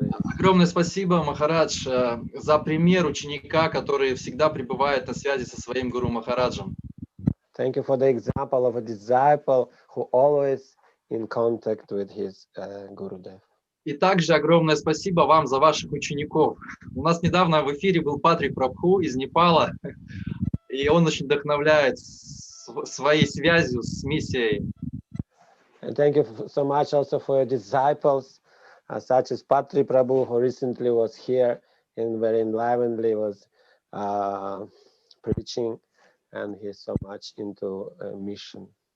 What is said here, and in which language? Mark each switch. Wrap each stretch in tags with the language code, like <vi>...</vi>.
<ru>Огромное спасибо, Махарадж, за пример ученика, который всегда пребывает на связи со своим Гуру Махараджем.</ru> <en>Thank you for the example of a disciple who always in contact with his Gurudev.</en> <ru>И также огромное спасибо вам за ваших учеников. У нас недавно в эфире был Патрик Прабху из Непала, и он очень вдохновляет своей связью с миссией.</ru> <en>And thank you so much also for your disciples, such as Patri Prabhu, who recently was here and very enlivenedly was preaching, and he's so much into mission.</en>